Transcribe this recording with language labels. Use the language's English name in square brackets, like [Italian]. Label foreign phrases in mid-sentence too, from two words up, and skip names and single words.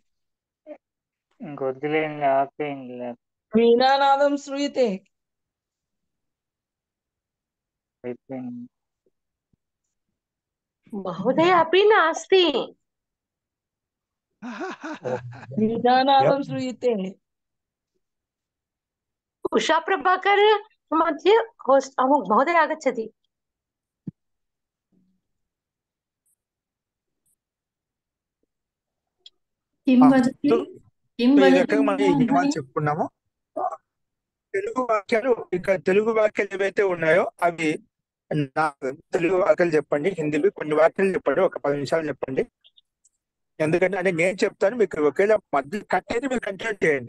[Telugu] ఇంకొద్దులేండి, ఆపేయండి. [Sanskrit] వీణానాదం శ్రూయతే. [Telugu] అయిపోయింది. [Sanskrit] మహోదయ అపి నాస్తి. వీణానాదం శ్రూయతే. उषा प्रभाकर मध्ये होस्ट महोदय आगच्छति। किं वदति किं [Telugu] ఈ [Sanskrit] वदति [Telugu] రకంగా మనం ఈ నియమాలు [Sanskrit] ध्वनि? [Telugu] చెప్పుకున్నాము. తెలుగు వాక్యాలు ఇక్కడ తెలుగు వాక్యాలు ఏవైతే ఉన్నాయో అవి తెలుగు వాక్యాలు చెప్పండి, హిందీవి కొన్ని వాక్యాలు చెప్పండి, ఒక 10 నిమిషాలు చెప్పండి. ఎందుకంటే అంటే నేను చెప్తాను, మీకు ఒకేలా మధ్య కట్ అయితే మీరు కంటిన్యూ చేయండి.